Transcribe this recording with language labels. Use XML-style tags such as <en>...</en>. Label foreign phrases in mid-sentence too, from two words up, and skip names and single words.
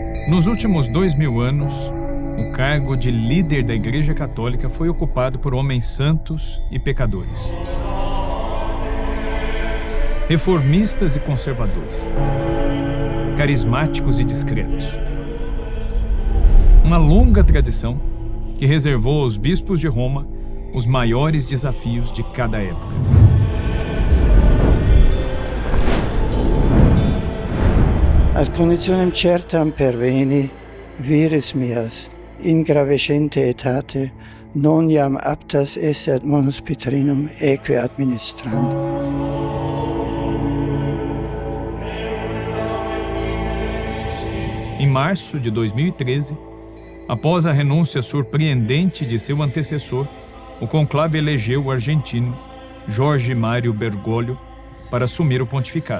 <pt>Nos últimos 2000 anos, o cargo de líder da Igreja Católica foi ocupado por homens santos e pecadores, reformistas e conservadores, carismáticos e discretos. Uma longa tradição que reservou aos bispos de Roma os maiores desafios de cada época.</pt> <la>Ad conditionem certam perveni, vires meas, in gravescente etate, non iam aptas esse ad monus Petrinum eque administrando.</la> <pt>Em março de 2013, após a renúncia surpreendente de seu antecessor, o conclave elegeu o argentino Jorge Mário Bergoglio para assumir o pontificado.</pt>